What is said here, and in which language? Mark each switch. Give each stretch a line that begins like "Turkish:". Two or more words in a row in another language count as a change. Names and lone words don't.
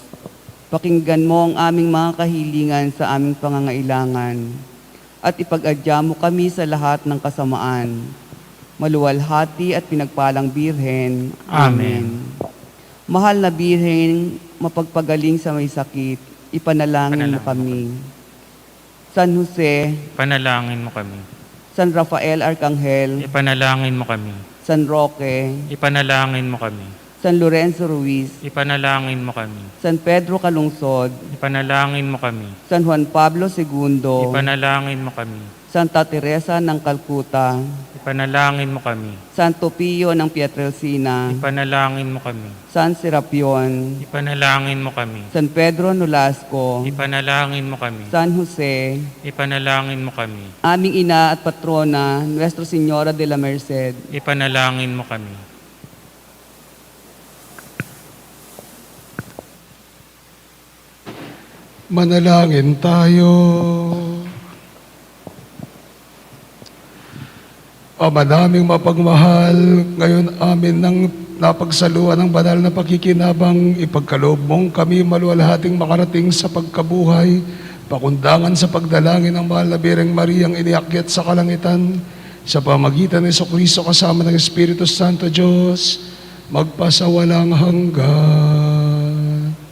Filipino: Pakinggan mo ang aming mga kahilingan sa aming pangangailangan at ipag-adya mo kami sa lahat ng kasamaan. Maluwalhati at pinagpalang Birhen. Amen. Mahal na Birhen, mapagpagaling sa may sakit, ipanalangin mo kami. San Jose, Panalangin mo kami. San Rafael Arcangel, Ipanalangin mo kami. San Roque, Ipanalangin mo kami. San Lorenzo Ruiz, Ipanalangin mo kami. San Pedro Calungsod, Ipanalangin mo kami. San Juan Pablo II, Ipanalangin mo kami. Santa Teresa ng Calcutta, Ipanalangin mo kami. Santo Pio ng Pietrelcina, Ipanalangin mo kami. San Serapion, Ipanalangin mo kami. San Pedro Nolasco, Ipanalangin mo kami. San Jose, Ipanalangin mo kami. aming ina at patrona, Nuestra Señora de la Merced, Ipanalangin mo kami. Manalangin tayo. Ama naming mapagmahal, ngayon amin nang napagsaluhan ng banal na pakikinabang, ipagkaloob mong kami maluwalhating makarating sa pagkabuhay, pakundangan sa pagdalangin ng mahal na Birheng Mariang iniakyat sa kalangitan, sa pamagitan ni Jesucristo kasama ng Espiritu Santo Diyos, magpasawalang hanggan.